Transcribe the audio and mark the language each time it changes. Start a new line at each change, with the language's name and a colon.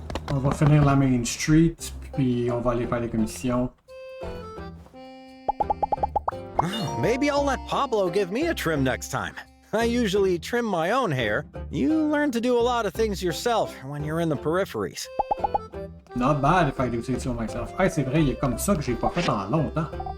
French: On va finir la Main Street, puis on va aller faire les commissions.
English: Maybe I'll let Pablo give me a trim next time. I usually trim my own hair. You learn to do a lot of things yourself when you're in the peripheries. Not bad if I do say so myself.
French: Hey, c'est vrai, il est comme ça que j'ai pas fait en longtemps.